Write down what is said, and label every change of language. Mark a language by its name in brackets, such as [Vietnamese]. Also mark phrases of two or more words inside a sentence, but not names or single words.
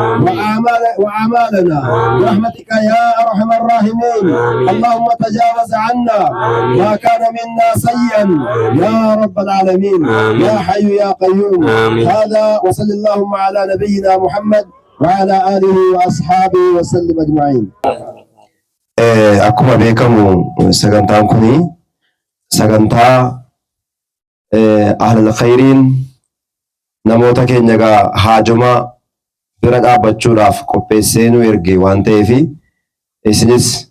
[Arabic] وأعمالنا برحمتك يا أرحم الراحمين اللهم تجاوز عنا ما كان منا سيئا يا رب العالمين يا حي يا قيوم هذا وصلى اللهم على نبينا محمد وعلى آله وأصحابه وسلم أجمعين. [Oromo] Akkuma beekamu sagantaan kuni sagantaa [Arabic] أهل الخير [Oromo] namoota keenya haajoma bira dhaabbachuudhaaf qopheessee nu erge waan ta'eef isinis